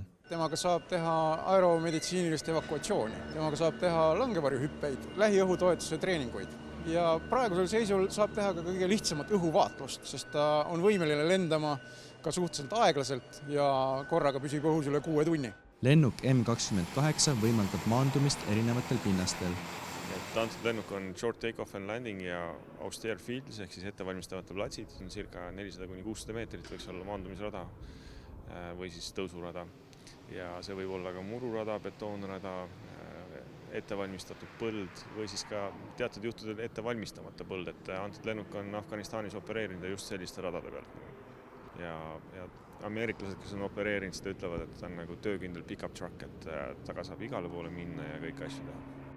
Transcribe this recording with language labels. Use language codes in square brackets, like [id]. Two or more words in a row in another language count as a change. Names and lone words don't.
[et] Temaga saab teha aeromeditsiinilist evakuatsiooni, temaga saab teha langevarjuhüppeid, lähiõhutoetuse treeninguid. Ja praegusel seisul saab teha ka kõige lihtsamat õhuvaatlust, sest ta on võimeline lendama ka suhteliselt aeglaselt ja korraga püsib õhus üle 6 tunni. Lennuk M28 võimaldab maandumist erinevatel pinnastel. Antud lennuk on [en] short take-off and landing [et] ja [en] austere fields [et] ehk siis ettevalmistavate platsid. Circa 400–600 meetrit võiks olla maandumisrada või siis tõusurada. Ja see võib olla ka mururada, betoonrada, ettevalmistatud põld või siis ka teatud juhtudel ettevalmistamata põld, et antud lennuk on Afganistanis opereerinud just selliste radade pealt. Ja ameeriklased, kes on opereerinud, seda ütlevad, et ta on nagu töökindel [en] pick-up truck, [et] et taga saab igale poole minna ja kõik asju teha.